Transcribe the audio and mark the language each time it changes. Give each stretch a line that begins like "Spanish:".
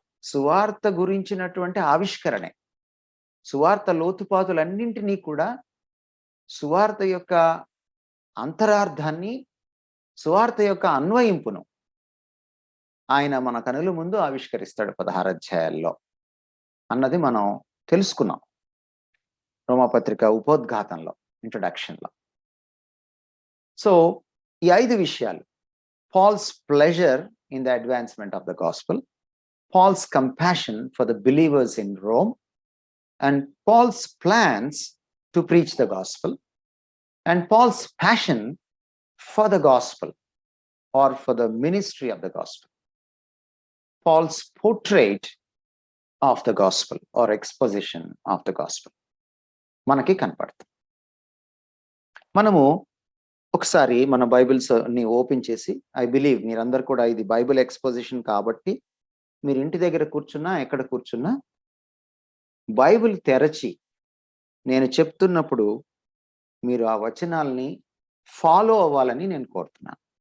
Telugu: సువార్త గురించినటువంటి ఆవిష్కరణే. సువార్త లోతుపాతులన్నింటినీ కూడా, సువార్త యొక్క అంతరార్థాన్ని, సువార్త యొక్క అన్వయింపును ఆయన మన కనుల ముందు ఆవిష్కరిస్తాడు 16 అధ్యాయాల్లో అన్నది మనం తెలుసుకున్నాం రోమాపత్రిక ఉపోద్ఘాతంలో, ఇంట్రొడక్షన్లో. సో ఈ 5 విషయాలు:
English: Paul's pleasure in the advancement of the gospel, Paul's compassion for the believers in Rome, and Paul's plans to preach the gospel, and Paul's passion for the gospel or for the ministry of the gospel. Paul's portrait of the gospel or exposition of the gospel
Telugu: మనకి కనపడుతుంది. మనము ఒకసారి మన Bibles ని open చేసి,
English: I believe
Telugu: మీరందరూ కూడా ఇది బైబిల్ ఎక్స్పోజిషన్ కాబట్టి మీరు ఇంటి దగ్గర కూర్చున్నా, ఎక్కడ కూర్చున్నా బైబిల్ తెరచి నేను చెప్తున్నప్పుడు మీరు ఆ వచనాల్ని ఫాలో అవ్వాలని నేను కోరుతున్నాను.